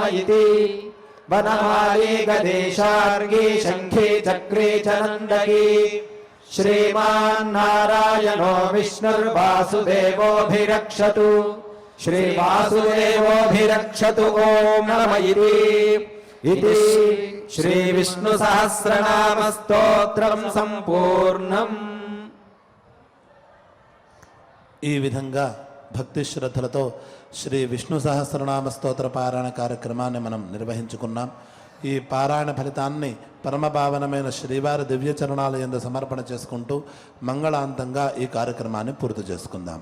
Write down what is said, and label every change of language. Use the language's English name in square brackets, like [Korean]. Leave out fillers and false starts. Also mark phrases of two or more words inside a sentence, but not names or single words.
[Sanskrit] इति वनमाली गदेशार्गी शंखी चक्री च नंदकी श्रीमान्नारायणो विष्णुर्वासुदेवोऽभिरक्षतु श्रीवासुदेवोऽभिरक्षतु ओं नम इति श्री विष्णु सहस्रनाम स्तोत्रम संपूर्णम। [Telugu] ఈ విధంగా భక్తి శ్రద్ధలతో శ్రీ విష్ణు సహస్రనామ స్తోత్ర పారాయణ కార్యక్రమాన్ని మనం నిర్వహించుకున్నాం. ఈ పారాయణ ఫలితాన్ని పరమభావనమైన శ్రీవారి దివ్య చరణాల యందు సమర్పణ చేసుకుంటూ మంగళాంతంగా ఈ కార్యక్రమాన్ని పూర్తి చేసుకుందాం.